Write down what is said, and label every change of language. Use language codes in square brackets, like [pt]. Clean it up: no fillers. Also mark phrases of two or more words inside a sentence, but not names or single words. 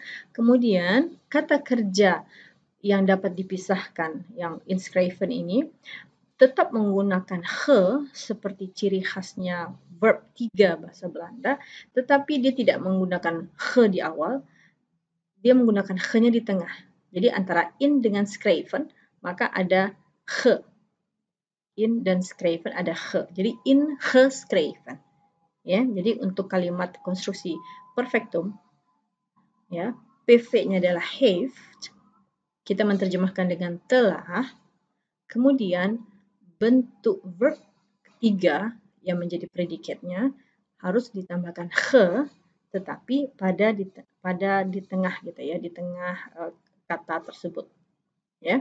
[id] Kemudian kata kerja yang dapat dipisahkan, yang inschrijven ini, tetap menggunakan he seperti ciri khasnya verb 3 bahasa Belanda, tetapi dia tidak menggunakan he di awal, dia menggunakan he-nya di tengah. Jadi antara in dengan schrijven, maka ada he. In dan schrijven ada he. Jadi ingeschreven. Ya, jadi untuk kalimat konstruksi perfectum, ya, PV-nya adalah heeft. Kita menerjemahkan dengan telah. Kemudian bentuk verb ketiga yang menjadi predikatnya harus ditambahkan he, tetapi pada di tengah gitu ya, di tengah kata tersebut, ya.